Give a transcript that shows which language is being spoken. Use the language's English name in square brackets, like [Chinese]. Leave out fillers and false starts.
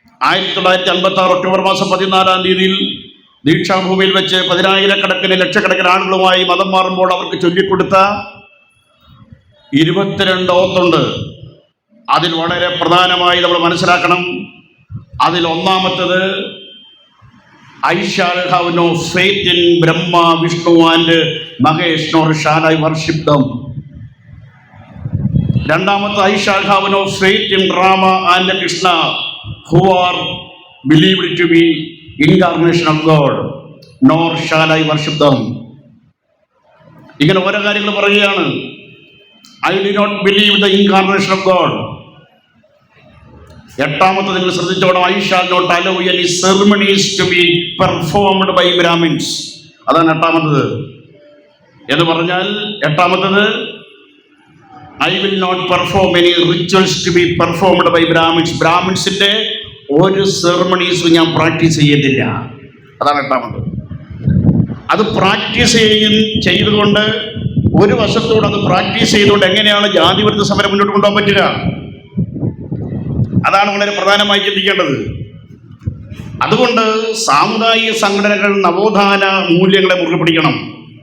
[Malayalam] 1956 October മാസം 14-ാം തീയതിയിൽ ദീക്ഷാഭൂമിയിൽ വെച്ച് 10,000-കണക്കിന് ലക്ഷക്കണക്കിന് ആളുകളുമായി മതം മാറുമ്പോൾ അവർക്ക് ചൊല്ലിക്കൊടുത്ത 22 ഓത്തുണ്ട്. അതിൽ വളരെ പ്രധാനമായി നമ്മൾ മനസ്സിലാക്കണം. അതിൽ ഒന്നാമത്തത് [English] I shall have no faith in Brahma, Vishnu and Mahesh, nor shall I worship them. രണ്ടാമത്തെ I shall have no faith in Rama and Krishna, who are believed to be incarnation of God, nor shall I worship them. [Malayalam] ഇങ്ങനെ ഓരോ കാര്യങ്ങൾ പറയുകയാണ്. [English] I do not believe the incarnation of God. [Malayalam] എട്ടാമത്തെ നിങ്ങൾ ശ്രദ്ധിച്ചോണം. [English] I shall not allow any ceremonies to be performed by Brahmins. [Malayalam] അതാണ് എട്ടാമത്തത്. എന്ന് പറഞ്ഞാൽ എട്ടാമത്തത് [English] I will not perform any rituals to be performed by Brahmins. [Malayalam] ബ്രാഹ്മിൻസിന്റെ ഒരു സെറിമണീസും ഞാൻ പ്രാക്ടീസ് ചെയ്യത്തില്ല. അതാണ് എട്ടാമത്. അത് പ്രാക്ടീസ് ചെയ്തുകൊണ്ട് ഒരു വശത്തോട് അത് പ്രാക്ടീസ് ചെയ്തുകൊണ്ട് എങ്ങനെയാണ് ജാതിവിരുദ്ധ സമരം മുന്നോട്ട് കൊണ്ടുപോകാൻ പറ്റുക? അതാണ് വളരെ പ്രധാനമായി ചിന്തിക്കേണ്ടത്. അതുകൊണ്ട് സാമുദായിക സംഘടനകൾ നവോത്ഥാന മൂല്യങ്ങളെ മുറുകെ പിടിക്കണം.